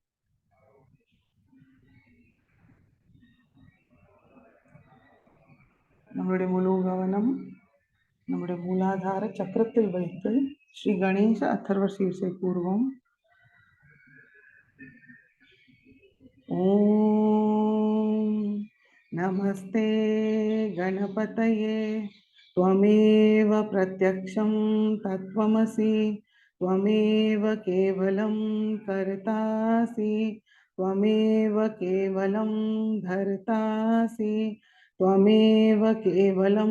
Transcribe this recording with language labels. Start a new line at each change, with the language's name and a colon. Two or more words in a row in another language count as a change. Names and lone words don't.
Tamil: நம்மளுடைய முழு கவனம் நம்முடைய மூலாதார சக்கரத்தில் வைத்து ஸ்ரீ கணேச அத்தர்வ சீர்ஷை கூறுவோம்.
Sanskrit: ॐ नमस्ते गणपतये त्वमेव प्रत्यक्षं तत्त्वमसि त्वमेव केवलं कर्तासि त्वमेव केवलं धर्तासि त्वमेव केवलं